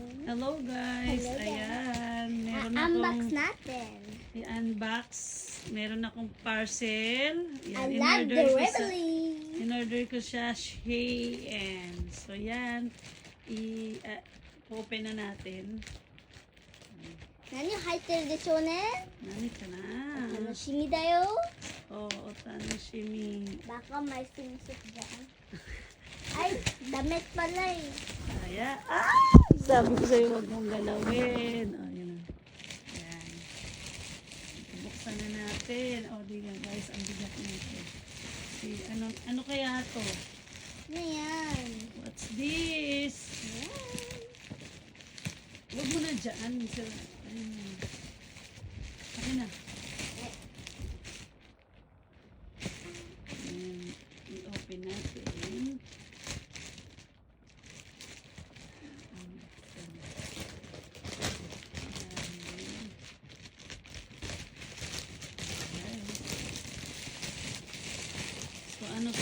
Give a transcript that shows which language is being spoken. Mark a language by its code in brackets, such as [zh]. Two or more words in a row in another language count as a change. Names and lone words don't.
[en] Hello guys. Hello, guys. [tl] Ayan. Meron Unbox akong natin. i-unbox. Meron akong parcel. [en] I [tl] Ayan, [en] love delivery. [tl] in-order ko siya Shein. So yan. I-open na natin. [ja] 何入ってるでしょうね。なにかな? 楽しみだよ。 [tl] Oo, tanoshimi. Baka may sinisip dyan. Ay, damit pala eh. Kaya, sabi ko sa'yo, huwag mong galawin. O, yun. Ayan. Buksan na natin. O, di nga guys, ang bigat nito. Ano kaya to? Ano yan? [en] What's this? [tl] Yan. Huwag mo na dyan. Ayun. Akin na. Ayan. I-open natin. So, ano to?